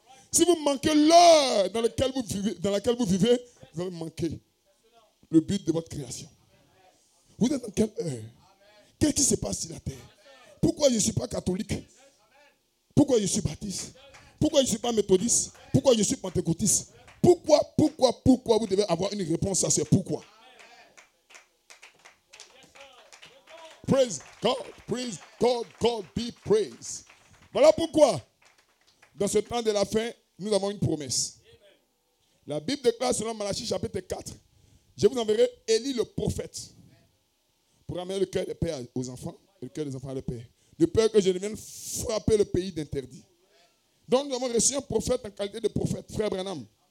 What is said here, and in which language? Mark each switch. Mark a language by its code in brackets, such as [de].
[fr] Si vous manquez l'heure dans laquelle vous vivez, vous allez manquer le but de votre création. Vous êtes dans quelle heure? Qu'est-ce qui se passe sur la terre? Pourquoi je ne suis pas catholique? Pourquoi je suis baptiste? Pourquoi je ne suis pas méthodiste? Pourquoi je suis pentecôtiste? Pourquoi vous devez avoir une réponse à ce pourquoi? [en] Praise God, God be praised. [fr] Voilà pourquoi, dans ce temps de la fin, nous avons une promesse. La Bible déclare selon Malachie chapitre 4, je vous enverrai Élie le prophète pour amener le cœur des pères aux enfants et le cœur des enfants à leur père. De peur que je ne vienne frapper le pays d'interdit. Donc nous avons reçu un prophète en qualité de prophète, frère Branham.